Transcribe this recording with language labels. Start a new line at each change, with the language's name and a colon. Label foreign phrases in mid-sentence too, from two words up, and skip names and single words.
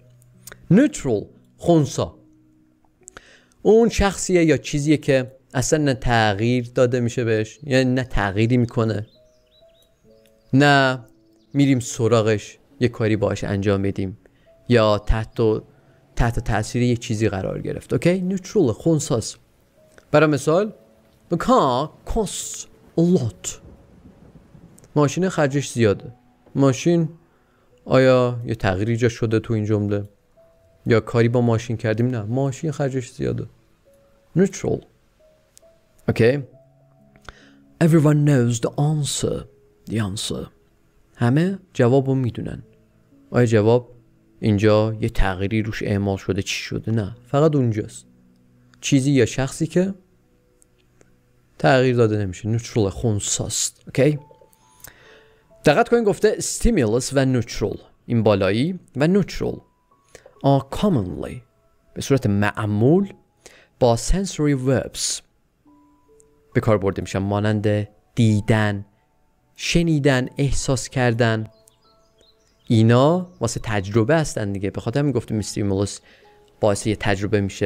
Persian: نوترال، خنثی، اون شخصیه یا چیزیه که اصلا نه تغییر داده میشه بهش، یعنی نه تغییری میکنه، نه میریم سراغش یه کاری باش انجام بدیم، یا تحت تاثیر یه چیزی قرار گرفت. اوکی، نوترال، خنثی. برای مثال
English: the car costs a lot.
Persian: ماشین خرجش زیاده. ماشین، آیا یه تغییری جا شده تو این جمله؟ یا کاری با ماشین کردیم؟ نه، ماشین خرجش زیاده.
English: neutral. Okay. Everyone knows the answer. The answer.
Persian: همه جوابو میدونن. آیا جواب اینجا یه تغییری روش اعمال شده، چی شده؟ نه، فقط اونجاست. چیزی یا شخصی که تغییر داده نمیشه. neutral، خنثیست. اوکی. دقت کنین گفته stimulus و neutral، این بالایی، و
English: neutral are commonly،
Persian: به صورت معمول، با
English: sensory verbs
Persian: به کار برده میشن، مانند دیدن، شنیدن، احساس کردن. اینا واسه تجربه هستن دیگه، به خاطر همین گفتیم stimulus باعث یه تجربه میشه.